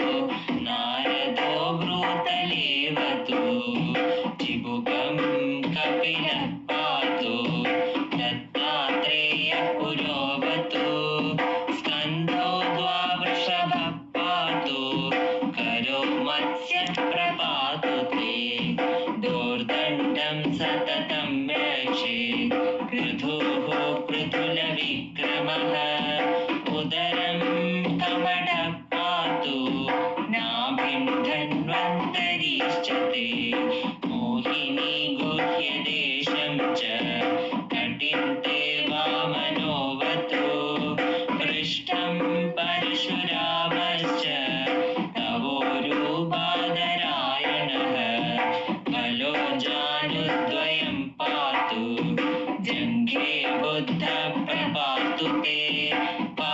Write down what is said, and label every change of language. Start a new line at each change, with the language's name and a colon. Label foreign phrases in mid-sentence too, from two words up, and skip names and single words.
Sanskrit: നാരദോ ഭ്രൂതലേവതു ജിബുകം കപിലഃ പാതു ദത്താത്രേയഃ പുരോവതു സ്കന്ധോ ദ്വാവൃഷഭഃ പാതു കരോ മത്സ്യഃ പ്രപാതു തേ ദോർദണ്ഡം സതതം രക്ഷേത് പൃഥുഃ പൃഥുലവിക്രമഃ ഉദരം കമടഃ പാതു നാഭിം ധന്വന്തരി उपदेशं च कटिन्ते वामनोऽवतु पृष्ठं परशुरामश्च तवोरूपादरायणः बलो जानुद्वयं पातु जङ्घे बुद्धः प्रपातु ते